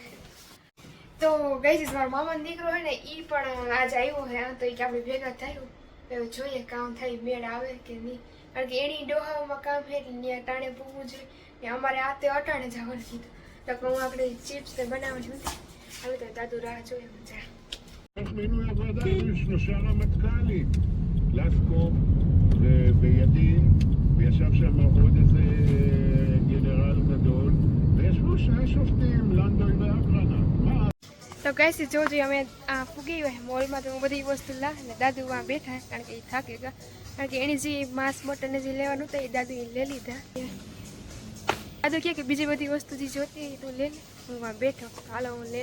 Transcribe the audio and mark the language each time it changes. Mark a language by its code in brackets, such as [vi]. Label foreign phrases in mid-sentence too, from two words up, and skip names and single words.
[gu] તો ગાઈસ, મારો મામાનો દીકરો હે ને એ પણ આજ આવ્યો હે. તો એ કે આપણે ભેગા થયું એવું જોઈએ કામ થાય, મેળ આવે કે નહીં. કારણ કે એની ડોહામાં કામ છે એટલે ત્યાં ટાણે પૂગવું જોઈએ. ને અમારે આ તે અટાણે જવાનું કીધું. તો હું આપણે ચિપ્સ ને બનાવવાની હતી. હવે તો દાદુ રાહ જોઈએ મજા. [he] תכננו עבודה, היו 3 רמטכ"לים, לסקוב ובידין, וישב שם עוד איזה גנרל גדול, וישבו 2 שופטים, לנדוי ואברנה. [gu] તો કઈ જોજો અમે આ પૂગી હોય મોલમાં. તો હું બધી વસ્તુ લા ને દાદુ આ બેઠા, કારણ કે એ થાકી ગયા. કારણ કે એની જે માંસ મટન જે લેવાનું હતું એ દાદુ લઈ લીધા. દાદુ કે બીજી બધી વસ્તુ જે જોતી તું લે લે, હું બેઠો.